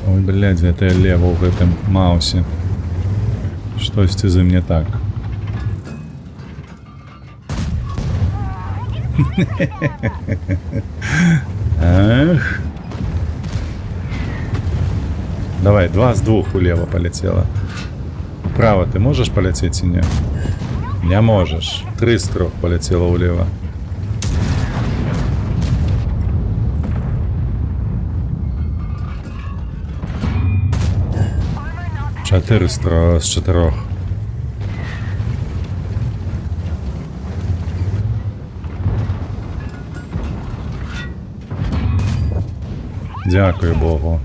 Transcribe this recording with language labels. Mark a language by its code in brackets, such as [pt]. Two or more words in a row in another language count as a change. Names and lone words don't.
[be] Ой, блядь, гэта я лева ў гэтым маусе. Штосьці з ім не так. Эх. [ru] Давай, 2 з 2 улево полетело. Вправо ты можешь полететь или нет? Не можешь. 3 з 3 полетело улево. [uk] Чотири з 4. Дякую Богу.